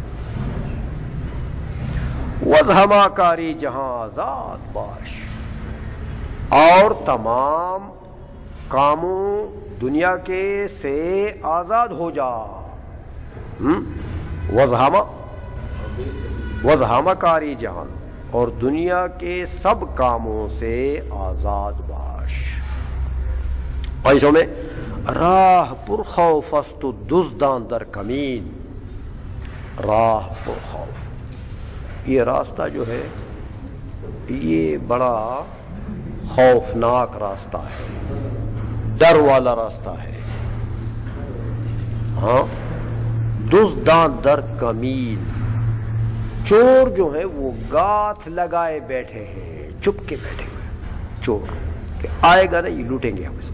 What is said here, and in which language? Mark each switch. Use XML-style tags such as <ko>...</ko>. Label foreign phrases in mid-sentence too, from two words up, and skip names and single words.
<fa>وزہما کاری جہاں آزاد باش،</fa> <ur>اور تمام کاموں دنیا کے سے آزاد ہو جا.</ur> <fa>وزہما کاری جہاں،</fa> <ur>اور دنیا کے سب کاموں سے</ur> <fa>آزاد باش. پیسوں میں راہ پر خوف است و دزداں در کمین. راہ پر خوف،</fa> <ur>یہ راستہ جو ہے یہ بڑا خوفناک راستہ ہے، ڈر والا راستہ ہے. ہاں،</ur> <fa>دزداں در کمین،</fa> <ur>چور جو ہے وہ گاتھ لگائے بیٹھے ہیں، چپ کے بیٹھے ہوئے چور کہ آئے گا نا یہ لوٹیں گے ہم اس کو.</ur>